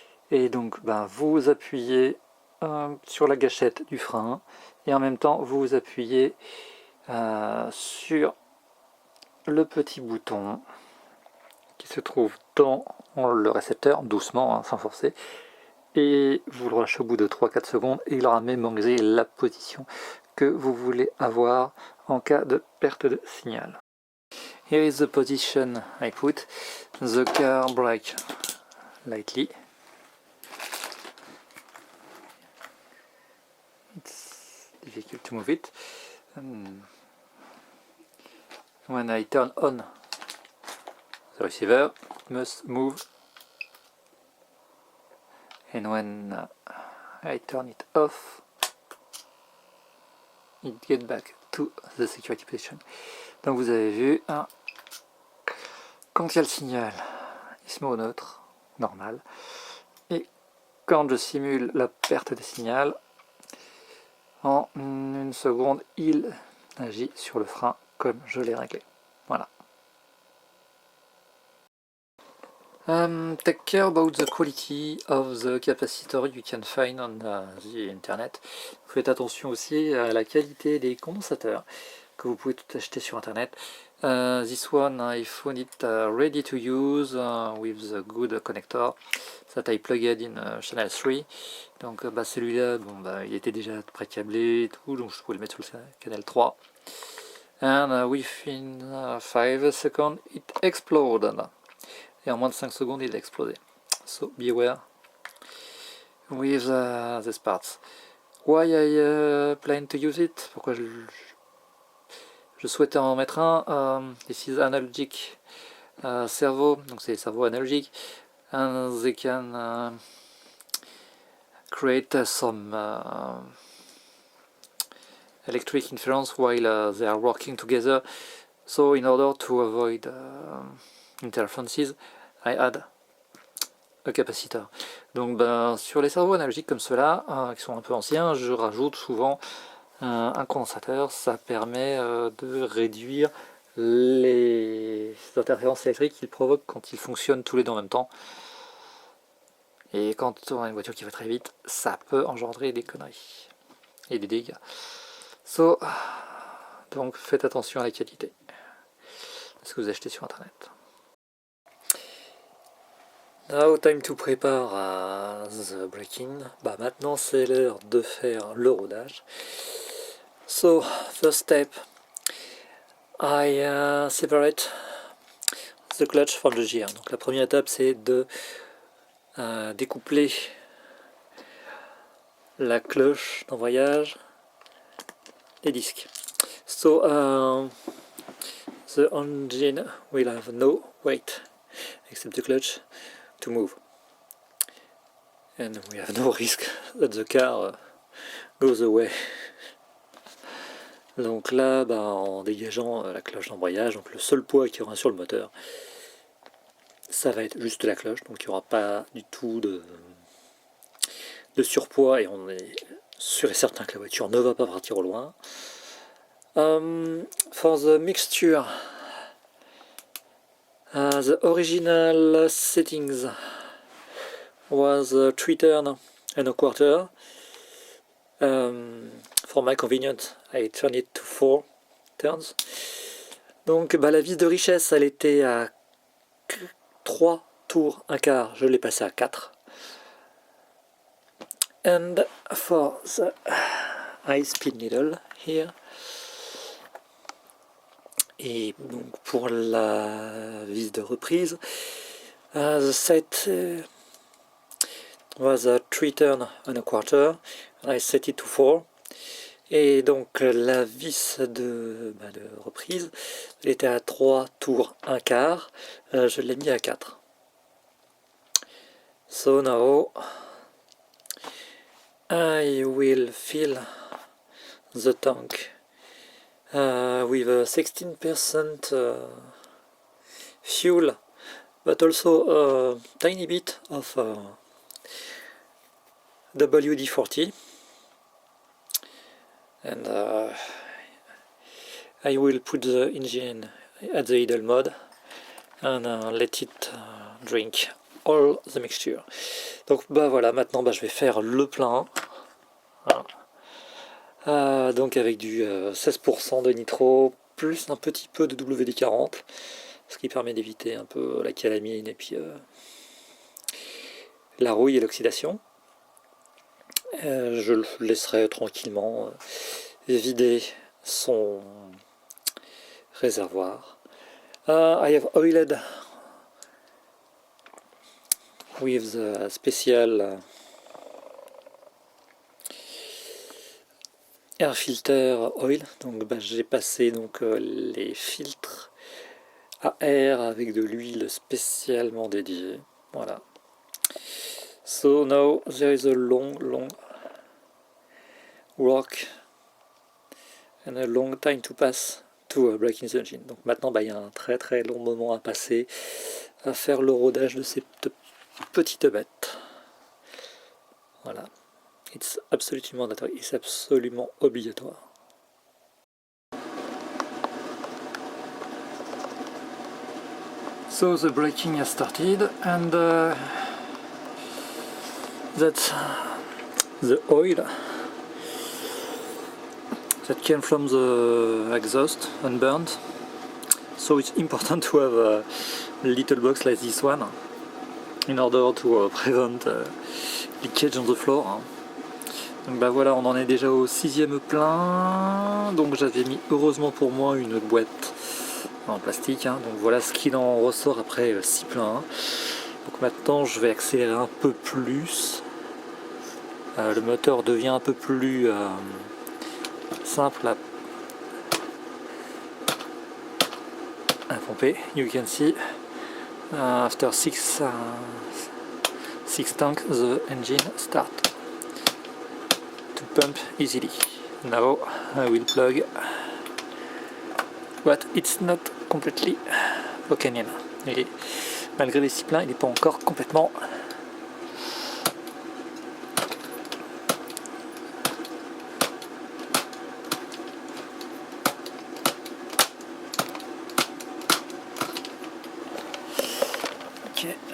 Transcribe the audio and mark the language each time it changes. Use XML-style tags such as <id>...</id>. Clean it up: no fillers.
<fr>Et donc vous appuyez sur la gâchette du frein et en même temps vous appuyez sur le petit bouton qui se trouve dans le récepteur, doucement, hein, sans forcer, et vous le relâchez au bout de 3-4 secondes et il aura mémorisé la position que vous voulez avoir en cas de perte de signal.</fr> <en>Here is the position I put. The car brake lightly. It's difficult to move it. When I turn on the receiver, it must move. And when I turn it off, it gets back to the security position.</en> <fr>Donc vous avez vu, hein, quand il y a le signal, il se met au neutre, normal. Et quand je simule la perte de signal, en une seconde, il agit sur le frein comme je l'ai réglé. Voilà.</fr> <en>Take care about the quality of the capacitor you can find on the internet.</en> <fr>Faites attention aussi à la qualité des condensateurs que vous pouvez tout acheter sur internet.</fr> <en>This one I found it ready to use with the good connector that I plugged in channel 3.</en> <fr>Donc celui-là, il était déjà pré-câblé et tout, donc je pouvais le mettre sur le canal 3.</fr> <en>And within 5 seconds it exploded.</en> <fr>Et en moins de 5 secondes il a explosé.</fr> <en>So beware with this parts. Why I plan to use it?</en> <fr>Pourquoi je souhaitais en mettre un?</fr> <en>This is analogic servo,</en> <fr>donc c'est servo analogique,</fr> <en>and they can create some electric interference while they are working together. So in order to avoid interferences, I add a capacitor.</en> <fr>Donc sur les servos analogiques comme ceux-là, qui sont un peu anciens, je rajoute souvent un condensateur. Ça permet de réduire les interférences électriques qu'ils provoquent quand ils fonctionnent tous les deux en même temps. Et quand on a une voiture qui va très vite, ça peut engendrer des conneries et des dégâts. Donc faites attention à la qualité de ce que vous achetez sur internet.</fr> <en>Now time to prepare the braking.</en> <fr>Maintenant c'est l'heure de faire le rodage.</fr> <en>So first step, I separate the clutch from the gear.</en> <fr>Donc la première étape c'est de découpler la cloche d'embrayage des disques.</fr> <en>So the engine will have no weight except the clutch to move, and we have no risk that the car goes away.</en> <fr>Donc là, en dégageant la cloche d'embrayage, donc le seul poids qu'il y aura sur le moteur, ça va être juste la cloche, donc il n'y aura pas du tout de surpoids, et on est sûr et certain que la voiture ne va pas partir au loin.</fr> <en>For the mixture, the original settings was 3 turns and a quarter. For my convenience, I turned it to 4 turns.</en> <fr>Donc la vis de richesse, elle était à 3 tours, un quart, je l'ai passé à 4.</fr> <en>And for the high speed needle here,</en> <fr>et donc pour la vis de reprise,</fr> <en>the set was a 3 turn and a quarter. I set it to 4.</en> <fr>Et donc la vis de reprise, elle était à 3 tours, un quart. Je l'ai mis à 4.</fr> <en>So now I will fill the tank with a 16% fuel, but also a tiny bit of WD-40, and I will put the engine at the idle mode and let it drink all the mixture.</en> <fr>Donc voilà, maintenant je vais faire le plein. Voilà. Donc avec du 16% de nitro, plus un petit peu de WD-40, ce qui permet d'éviter un peu la calamine et puis la rouille et l'oxydation. Je le laisserai tranquillement vider son réservoir.</fr> <en>I have oiled with the special air filter oil.</en> <fr>Donc j'ai passé les filtres à air avec de l'huile spécialement dédiée. Voilà.</fr> <en>So now there is a long work and a long time to pass to breaking the engine.</en> <fr>Donc maintenant il y a un très long moment à passer à faire le rodage de ces petites bêtes. Voilà.</fr> <en>It's absolument mandatory,</en> <fr>c'est absolument obligatoire.</fr> <en>So the braking has started, and that's the oil that came from the exhaust unburned. So it's important to have a little box like this one in order to prevent leakage on the floor.</en> <fr>Donc bah voilà, on en est déjà au 6e plein. Donc j'avais mis heureusement pour moi une boîte en plastique. Donc voilà ce qu'il en ressort après 6 pleins. Donc maintenant je vais accélérer un peu plus. Le moteur devient un peu plus simple à pomper.</fr> <en>You can see after 6 tanks the engine start to pump easily. Now I will plug, but it's not completely broken in.</en> <fr>Et malgré les 6 pleins, il n'est pas encore complètement ok.</fr>